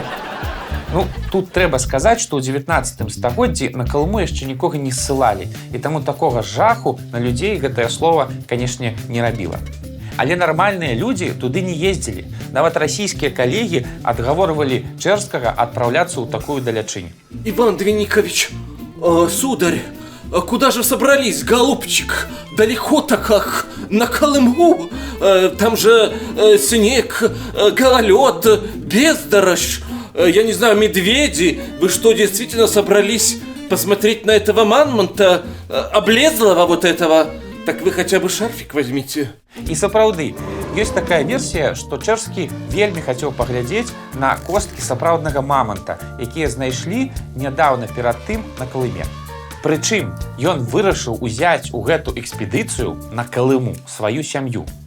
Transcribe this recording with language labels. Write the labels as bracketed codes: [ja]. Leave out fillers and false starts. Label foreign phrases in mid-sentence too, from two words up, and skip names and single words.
[be] Ну, тут трэба сказаць, што ў 19 стагоддзі на Калыму яшчэ нікога не ссылалі, і таму такога жаху на людзей гэтае слова, канешне, не рабіла. Але нармальныя людзі туды не ездзілі. Нават расійскія калегі адгаворвалі Чэрскага адпраўляцца ў такую далячынь. [ru] Иван Двинникович, сударь, куда же собрались, голубчик? Далеко так как на Колыму? Там же снег, гололед, бездорожь, я не знаю, медведи. Вы что, действительно собрались посмотреть на этого мамонта, облезлого вот этого? Так вы хотя бы шарфик возьмите. [be] І сапраўды, ёсць такая версія, што Чэрскі вельмі хацеў паглядзець на косткі сапраўднага маманта, якія знайшлі нядаўна перад тым на Калыме. Прычым, ён вырашыў узяць у гэту экспедыцыю на Калыму сваю сям'ю.